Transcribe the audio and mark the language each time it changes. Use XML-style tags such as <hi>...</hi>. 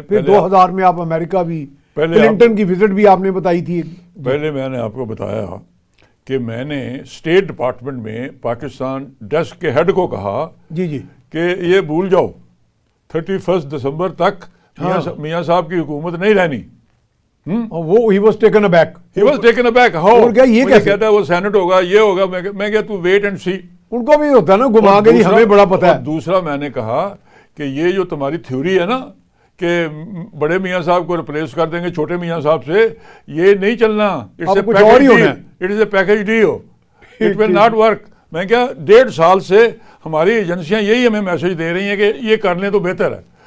<ur>پھر 2000 میں آپ امریکہ بھی, کلنٹن کی وزٹ بھی آپ نے بتائی تھی. پہلے میں نے آپ کو بتایا کہ میں نے اسٹیٹ ڈپارٹمنٹ میں پاکستان ڈیسک کے ہیڈ کو کہا جی کہ یہ بھول جاؤ 31 دسمبر تک میاں صاحب کی حکومت نہیں رہنی.</ur> <en>وہ he was taken aback. How?</en> <ur>کہتا ہے وہ سینٹ ہوگا, یہ ہوگا. میں کہا تو</ur> <en>Wait and see.</en> <ur>ان کو بھی ہوتا ہے نا گھما کے, ہمیں بڑا پتہ ہے. دوسرا میں نے کہا کہ یہ جو تمہاری تھیوری ہے نا کہ بڑے میاں صاحب کو ریپلیس کر دیں گے چھوٹے میاں صاحب سے, یہ نہیں چلنا.</ur> <en>It is a package deal, it will not work.</en> <ur>میں کیا 1.5 سال سے ہماری ایجنسیاں یہی ہمیں میسج دے رہی ہیں کہ یہ کر لیں تو بہتر ہے.</ur>